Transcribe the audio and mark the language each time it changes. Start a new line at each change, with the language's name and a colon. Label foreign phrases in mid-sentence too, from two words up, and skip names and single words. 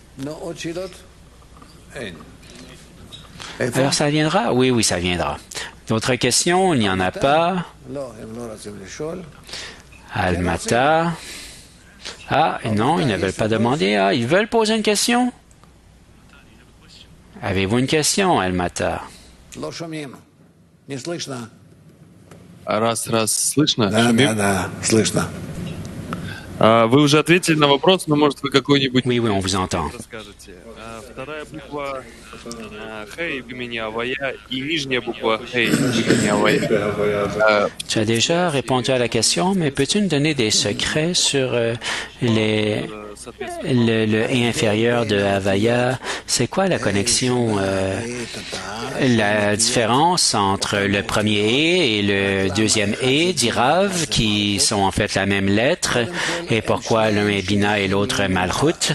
French: Alors, ça viendra? Oui, ça viendra. D'autres questions? Il n'y en a pas. Almata. Ah, non, ils ne veulent pas demander. Ah, ils veulent poser une question? Avez-vous une question, Almata?
Russian: Раз, слышно? Да, слышно. Вы уже ответили на вопрос, но, может, вы какой-нибудь...
French: Oui, on vous entend.
Russian: Расскажете. Вторая буква «Хей» в имени Авая и нижняя буква «Хей» в имени Авая.
French: Tu as déjà répondu à la question, mais peux-tu nous donner des secrets sur le et inférieur de Havaya? C'est quoi la connexion, la différence entre le premier et le deuxième et, dit Rav, qui sont en fait la même lettre, et pourquoi l'un est Bina et l'autre Malchut?